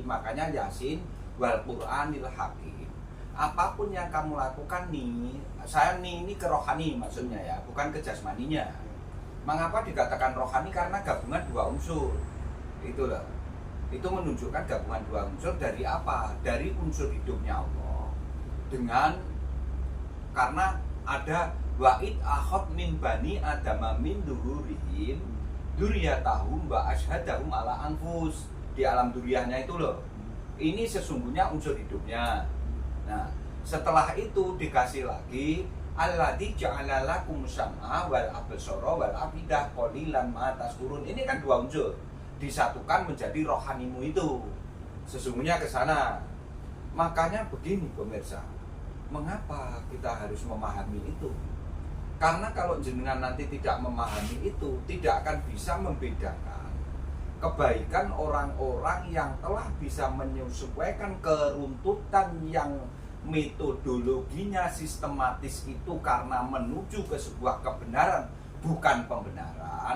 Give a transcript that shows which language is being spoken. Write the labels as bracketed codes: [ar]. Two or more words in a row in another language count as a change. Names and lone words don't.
[id] Makanya [ar] يس والقرآن الحكيم. [id] Apapun yang kamu lakukan nih, saya nih ini ke rohani maksudnya ya, bukan ke jasmaninya. Mengapa dikatakan rohani? Karena gabungan dua unsur. Itulah. Itu menunjukkan gabungan dua unsur dari apa? Dari unsur hidupnya Allah. Karena ada [ar] وإذ أخذ من بني آدم من ظهورهم ذريتهم وأشهدهم على أنفس. [id] Di alam duriyahnya itu loh. Ini sesungguhnya unsur hidupnya. Nah, setelah itu dikasih lagi [ar] الذي جعل لكم السمع والأبصار والأفئدة قليلا ما تشكرون. [id] Ini kan dua unsur disatukan menjadi rohanimu itu. Sesungguhnya ke sana. Makanya begini pemirsa. Mengapa kita harus memahami itu? Karena kalau jenengan nanti tidak memahami itu, tidak akan bisa membedakan kebaikan orang-orang yang telah bisa menyesuaikan keruntutan yang metodologinya sistematis itu karena menuju ke sebuah kebenaran bukan pembenaran.